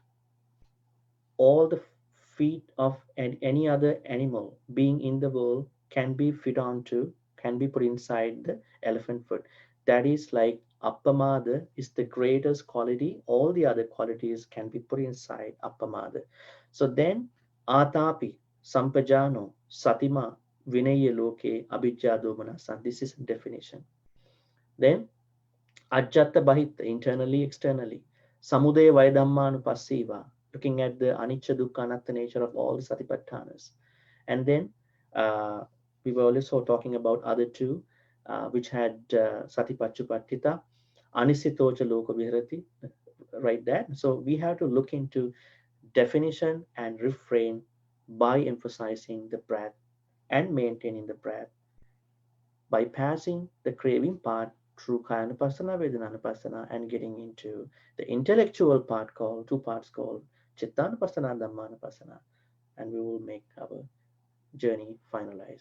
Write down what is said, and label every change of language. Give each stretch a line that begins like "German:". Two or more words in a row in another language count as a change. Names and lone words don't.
English: All the feet of any other animal being in the world can be put inside the elephant foot. That is like appamada is the greatest quality. All the other qualities can be put inside appamada. So then
Pali: atapi sampajano satima vinaya loke abhijja domanasa.
English: This is definition. Then
Pali: ajjata bahita,
English: internally, externally.
Pali: Samudaya Vaidhammanupassiva,
English: looking at the
Pali: anicca dukkha anatta
English: nature of all the Satipatthanas. And then we were also talking about other two, which had
Pali: Satipatchupattita, Anisitocha Loka Viharati,
English: right there. So we have to look into definition and refrain by emphasizing the breath and maintaining the breath, bypassing the craving part through Kayanupassana, Vedananupassana, and getting into the intellectual part called, two parts called Chittanupassana and Dhammanupassana, and we will make our journey finalized.